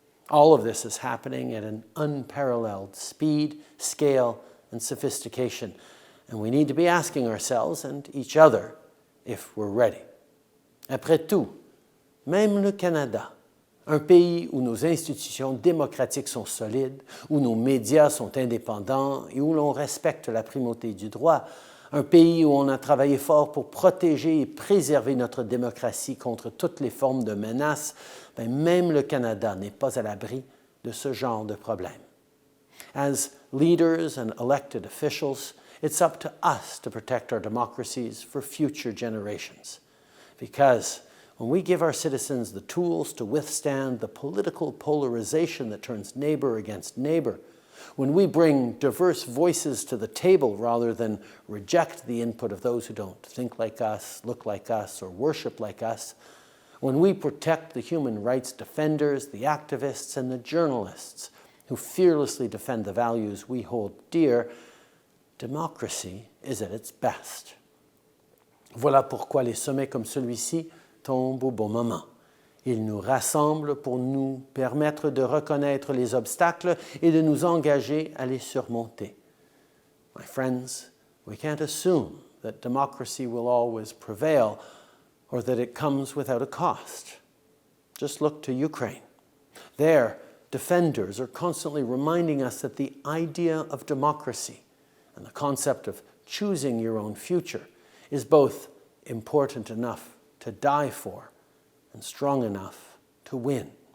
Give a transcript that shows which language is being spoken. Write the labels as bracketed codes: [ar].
[en] All of this is happening at an unparalleled speed, scale, and sophistication. And we need to be asking ourselves and each other if we're ready. [fr] Après tout, même le Canada, un pays où nos institutions démocratiques sont solides, où nos médias sont indépendants et où l'on respecte la primauté du droit, un pays où on a travaillé fort pour protéger et préserver notre démocratie contre toutes les formes de menaces, même le Canada n'est pas à l'abri de ce genre de problème. [en] As leaders and elected officials, it's up to us to protect our democracies for future generations. Because when we give our citizens the tools to withstand the political polarization that turns neighbor against neighbor, when we bring diverse voices to the table rather than reject the input of those who don't think like us, look like us, or worship like us, when we protect the human rights defenders, the activists, and the journalists who fearlessly defend the values we hold dear, democracy is at its best. [fr] Voilà pourquoi les sommets comme celui-ci tombent au bon moment. Ils nous rassemblent pour nous permettre de reconnaître les obstacles et de nous engager à les surmonter. [en] My friends, we can't assume that democracy will always prevail or that it comes without a cost. Just look to Ukraine. Their defenders are constantly reminding us that the idea of democracy and the concept of choosing your own future is both important enough to die for and strong enough to win.